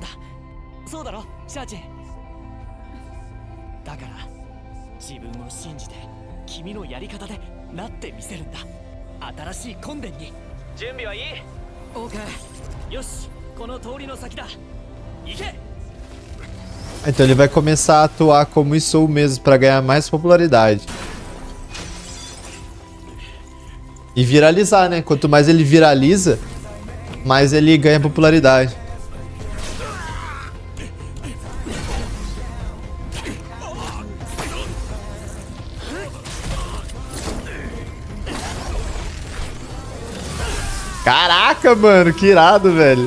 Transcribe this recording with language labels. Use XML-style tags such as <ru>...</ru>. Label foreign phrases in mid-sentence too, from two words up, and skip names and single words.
<ja>そうだろ、シャーチン。だから自分を信じて君のやり方でなってみせるんだ。新しいコンデンに。準備はいい？ OK。よし、この通りの先だ。行け。</ja> <pt>Então ele vai começar a atuar como Isou mesmo pra ganhar mais popularidade. E viralizar, né? Quanto mais ele viraliza, mais ele ganha popularidade. Caraca, mano, que irado, velho.</pt>